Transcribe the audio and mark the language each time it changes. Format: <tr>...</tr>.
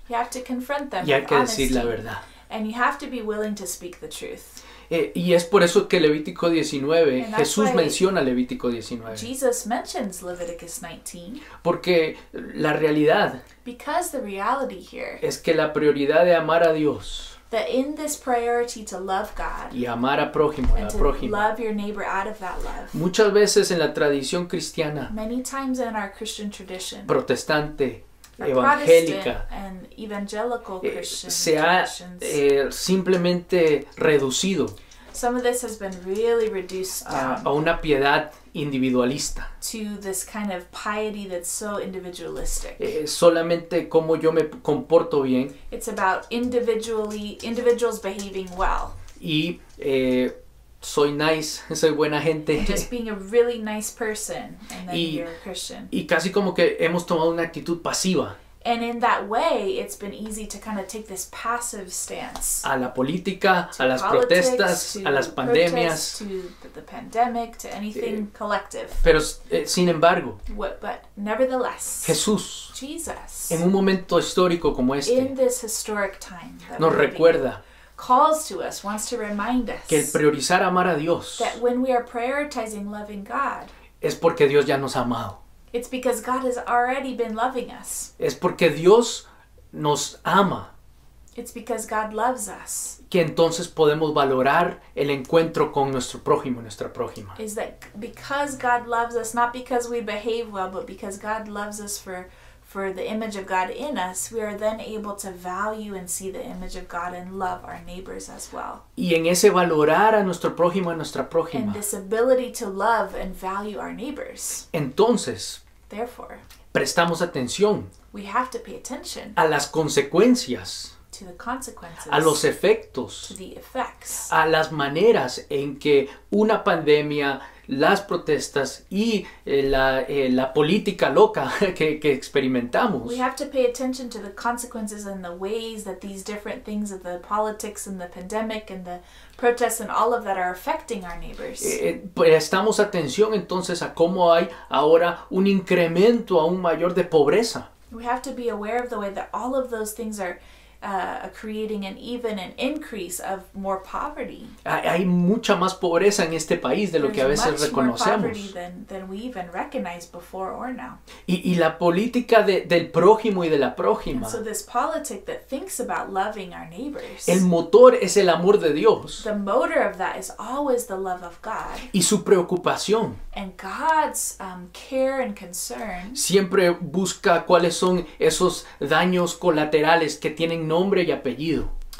<en>You have to confront them</en> <es>y hay</es> <en>with</en> <es>que decir la</es> <en>honesty.</en> <es>verdad.</es> <en>And you have to be willing to speak the truth.</en> <es>Y es por eso que Levítico 19,</es> <en>And that's</en> <es>Jesús</es> <en>why</en> <es>menciona Levítico 19.</es> <en>Jesus mentions Leviticus 19</en> <es>Porque la realidad</es> <en>because the reality here,</en> <es>es que la prioridad de amar a Dios</es> <en>that in this priority to love God</en> <es>y amar a prójimo, a</es> <en>and</en> <es>la</es> <en>to</en> <es>prójima,</es> <en>love your neighbor out of that love,</en> <es>muchas veces en la tradición cristiana,</es> <en>many times in our Christian tradition,</en> <es>protestante,</es> <en>our</en> <es>evangélica,</es> <en>Protestant and evangelical Christian</en> <es>se ha</es> <en>traditions,</en> <es>simplemente reducido</es> <en>some of this has been really reduced</en> <es>a</es> <en>down</en> <es>una piedad individualista.</es> <en>to this kind of piety that's so individualistic.</en> <es>Solamente cómo yo me comporto bien</es> <en>It's about individuals behaving well,</en> <es>y soy nice, soy buena gente.</es> <en>and just being a really nice person, and then</en> <es>Y-</es> <en>you're a Christian.</en> <es>Y casi como que hemos tomado una actitud pasiva</es> <en>And in that way, it's been easy to kind of take this passive stance.</en> <es>a la política,</es> <en>To</en> <es>a las</es> <en>politics,</en> <es>protestas,</es> <en>to</en> <es>a las</es> <en>protests,</en> <es>pandemias.</es> <en>to the pandemic, to anything collective.</en> <es>Pero sin embargo,</es> <en>But nevertheless,</en> <es>Jesús,</es> <en>Jesus,</en> <es>en un momento histórico como</es> <en>in</en> <es>este,</es> <en>this historic time that</en> <es>nos</es> <en>we're living in,</en> <es>recuerda</es> <en>calls to us, wants to remind us</en> <es>que el priorizar amar a Dios</es> <en>that when we are prioritizing loving God,</en> <es>es porque Dios ya nos ha amado.</es> <en>it's because God has already been loving us.</en> <es>Es porque Dios nos ama,</es> <en>It's because God loves us.</en> <es>que entonces podemos valorar el encuentro con nuestro prójimo, nuestra prójima.</es> <en>Is that because God loves us, not because we behave well, but because God loves us for the image of God in us, we are then able to value and see the image of God and love our neighbors as well.</en> <es>Y en ese valorar a nuestro prójimo, a nuestra</es> <en>And</en> <es>prójima,</es> <en>this ability to love and value our neighbors,</en> <es>entonces</es> <en>therefore,</en> <es>prestamos atención</es> <en>we have to pay attention</en> <es>a las consecuencias,</es> <en>to the consequences,</en> <es>a los</es> <en>to</en> <es>efectos,</es> <en>the effects,</en> <es>a las maneras en que una pandemia, las protestas y la política loca que experimentamos</es> <en>we have to pay attention to the consequences and the ways that these different things of the politics and the pandemic and the protests and all of that are affecting our neighbors.</en> <es>prestamos atención entonces a cómo hay ahora un incremento aún mayor de pobreza.</es> <en>We have to be aware of the way that all of those things are creating an increase of more poverty.</en> <es>Hay mucha más pobreza en este país de lo que a</es> <en>There's</en> <es>veces</es> <en>much more poverty</en> <es>reconocemos.</es> <en>than we even recognized before or now.</en> <es>Y la política del prójimo y de la</es> <en>And</en> <es>prójima,</es> <en>so this politic that thinks about loving our neighbors,</en> <es>el motor es el amor de Dios</es> <en>the motor of that is always the love of God.</en> <es>y su preocupación</es> <en>And God's care and concern</en> <es>siempre busca cuáles son esos daños colaterales que tienen nombre y apellido,</es>